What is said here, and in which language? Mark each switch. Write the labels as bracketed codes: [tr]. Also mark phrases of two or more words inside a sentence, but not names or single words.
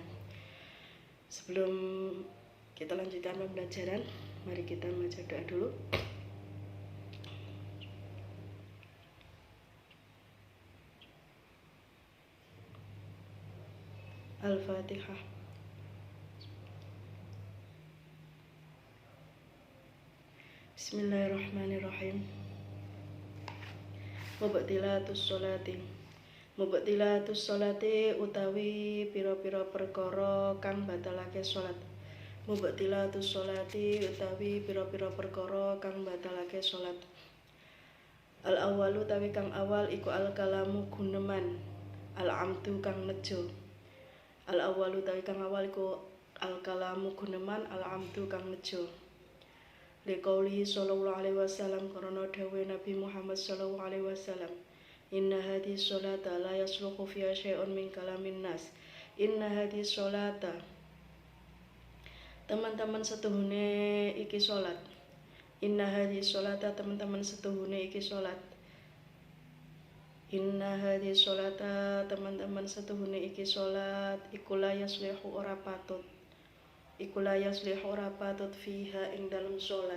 [id] Sebelum kita lanjutkan pembelajaran, mari kita membaca doa dulu. Al-Fatihah. [ar] بسم الله الرحمن الرحيم. مبطلات الصلاة [jv] utawi pira-pira perkara kang batalake salat. [ar] مبطلات الصلاة [jv] utawi pira-pira perkara kang batalake salat. [ar] الأول [jv] utawi kang awal iku [ar] الكلام [jv] guneman. [ar] العمد [jv] kang nejo. [ar] الأول [jv] utawi kang awal iku [ar] الكلام [jv] guneman, [ar] العمد [jv] kang nejo. [ar] لقوله صلى الله عليه وسلم [jv] karena dawuh Nabi Muhammad [ar] صلى الله عليه وسلم إن هذه الصلاة لا يصلح فيها شيء من كلام الناس. إن هذه الصلاة, [jv] teman-teman setuhune iki salat. [ar] إن هذه الصلاة, [jv] teman-teman setuhune iki salat. [ar] إن هذه الصلاة, [jv] teman-teman setuhune iki salat. Iku [ar] لا يصلح [jv] ora patut. Iku [ar] لا يصلح [jv] ora patut fiha ing dalam sholat.